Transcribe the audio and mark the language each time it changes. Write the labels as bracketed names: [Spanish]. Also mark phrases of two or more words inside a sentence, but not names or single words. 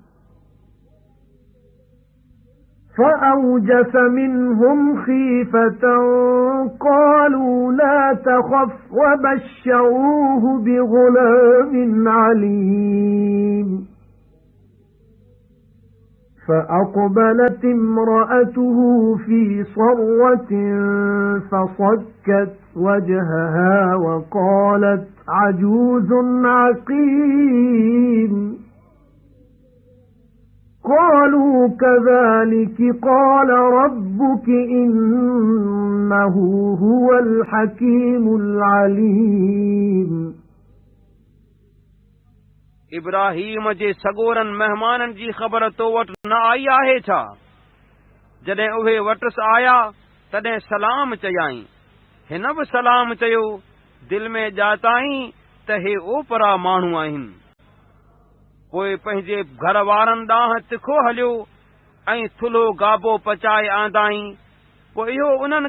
[Arabic] فأوجس منهم خيفة قالوا لا تخف وبشروه بغلام عليم فأقبلت امرأته في صرة فصكت وجهها وقالت عجوز عقيم قالوا كذلك قال ربك إنه هو الحكيم العليم [Sindhi] इब्राहीम जे सॻोरनि महिमाननि जी ख़बर तो वटि न आई आहे छा जॾहिं उहे वटसि आया तॾहिं सलाम चयाई हिन बि सलाम चयो दिलि में ॼाताई त हे ओपरा माण्हू आहिनि पोइ पंहिंजे घर वारनि ॾांहुं तिखो हलियो ऐं थुल्हो गाबो पचाए आंदाई पोइ इहो उन्हनि